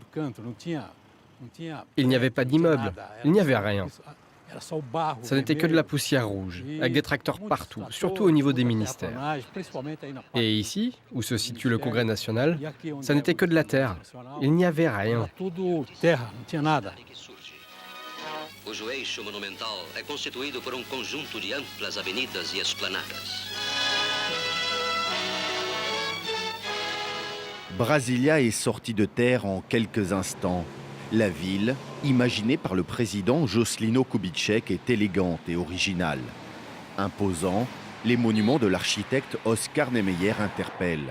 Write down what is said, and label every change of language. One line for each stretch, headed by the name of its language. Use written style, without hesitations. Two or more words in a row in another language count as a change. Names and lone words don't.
French: Il n'y avait pas d'immeuble, il n'y avait rien. Ça n'était que de la poussière rouge, avec des tracteurs partout, surtout au niveau des ministères. Et ici, où se situe le Congrès national, ça n'était que de la terre. Il n'y avait rien.
Portuguese: Cujo eixo monumental é constituído por conjunto de amplas avenidas e esplanadas.
French: Brasilia est sortie de terre en quelques instants. La ville, imaginée par le président Juscelino Kubitschek, est élégante et originale. Imposant, les monuments de l'architecte Oscar Niemeyer interpellent.